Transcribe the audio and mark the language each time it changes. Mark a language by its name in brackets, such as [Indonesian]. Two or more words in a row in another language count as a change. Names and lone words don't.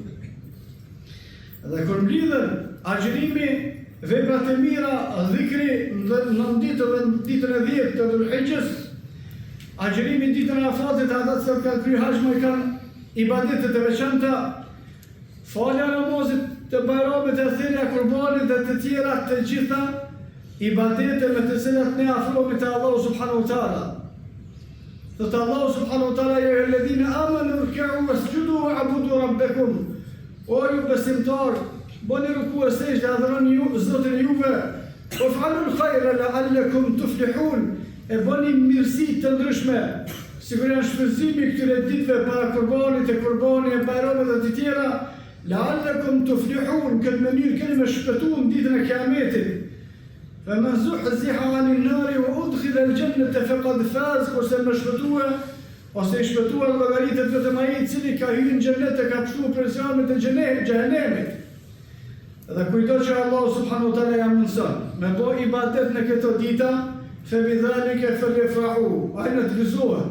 [Albanian] Dhe kur mblidhen agjërimi, veprat e mira, dhikri në ditën e 10 të Dhul-Hijjës, agjërimi ditën e Arafatit, ata që kanë kryer haxh më kanë ibadetet e veçanta, falja e namazit të Bajramit, e thirrja e qurbanit dhe të tjera të gjitha ibadete me të cilat ne afrohemi te Allahu [Arabic] سبحانه وتعالى. Thot الله سبحانه وتعالى يا أيها الذين آمنوا اركعوا واسجدوا واعبدوا ربكم. [Albanian] O ju besimtar, bëni ruku e sejdë, adhuroni Zotin juve. [Arabic] وافعلوا الخير لعلكم تفلحون. [Albanian] E bëni mirësi të ndryshme, sikur janë shfrytëzimi këtyre ditëve para qurbanit, e qurbani, e Bajramit dhe të tjera, [Arabic] لعلكم تفلحون, [Albanian] këtë mënyrë keni me shpëtuar ditën e Kiametit. [Arabic] فمن زحزح عن النار وأدخل الجنة فقد فاز. [Albanian] Kurse më shpëtua ose i shpëtuar llogaritet vetëm ai i cili ka hyrë në xhenet e ka pështuar presionet e xhenemit. Dhe kujto që Allahu [Arabic] سبحانه وتعالى [Albanian] ja mundson me bë ibadet në këto dita, [Arabic] فبذلك فليفرحوا, [Albanian] ai në të gëzohet.